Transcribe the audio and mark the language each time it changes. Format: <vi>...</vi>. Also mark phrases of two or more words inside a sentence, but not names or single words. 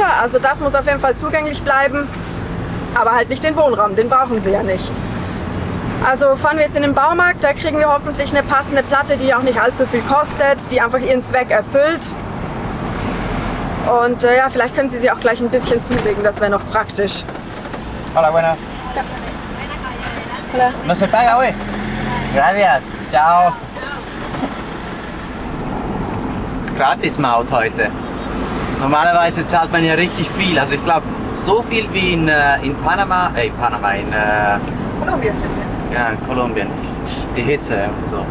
<de>Also das muss auf jeden Fall zugänglich bleiben, aber halt nicht den Wohnraum, den brauchen sie ja nicht. Also fahren wir jetzt in den Baumarkt, da kriegen wir hoffentlich eine passende Platte, die auch nicht allzu viel kostet, die einfach ihren Zweck erfüllt. Und ja, vielleicht können Sie sie auch gleich ein bisschen zusägen, das wäre noch praktisch.</de> <es>Hola, buenas. Ja. Hola. No se paga, güey. Gracias.</es> <de>Ciao. Gratis-Maut heute. Normalerweise zahlt man ja richtig viel. Also ich glaube, so viel wie in Panama, in Kolumbien sind wir. ja, in Kolumbien. Die Hitze und so.</de>